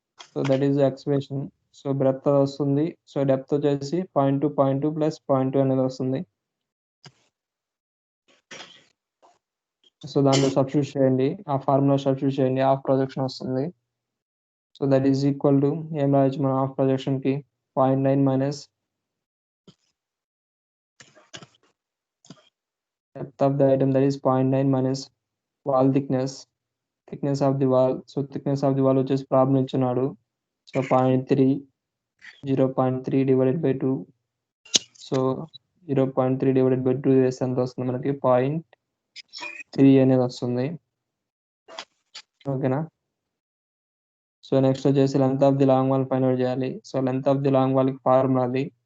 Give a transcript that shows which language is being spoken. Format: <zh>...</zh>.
<en>So that is expression.</en> <te>So breath వస్తుంది. So depth వచ్చేసి 0.2 plus 0.2 అనేది వస్తుంది. సో దాంట్లో సబ్స్టిట్యూట్ చేయండి, ఆ ఫార్ములా సబ్స్టిట్యూట్ చేయండి, హాఫ్ ప్రొజెక్షన్ వస్తుంది. So that is equal to ఏం రాయొచ్చు మనం హాఫ్ ప్రొజెక్షన్ కి?</te> <en>0.9 minus depth of the item, that is 0.9 minus wall thickness of the wall. So thickness of the wall</en> <te>వచ్చేసి ప్రాబ్లం ఇచ్చినాడు.</te> <en>So 0.3 0.3 divided by 2.</en> <te>So</te> <en>0.3 divided by 2</en> <te>వేస్తే ఎంత వస్తుంది మనకి? 0.3 అనేది వస్తుంది. ఓకేనా? సో నెక్స్ట్ వచ్చేసి length of the long wall find out చేయాలి. So length of the long wall కి ఫార్ములా అది.</te>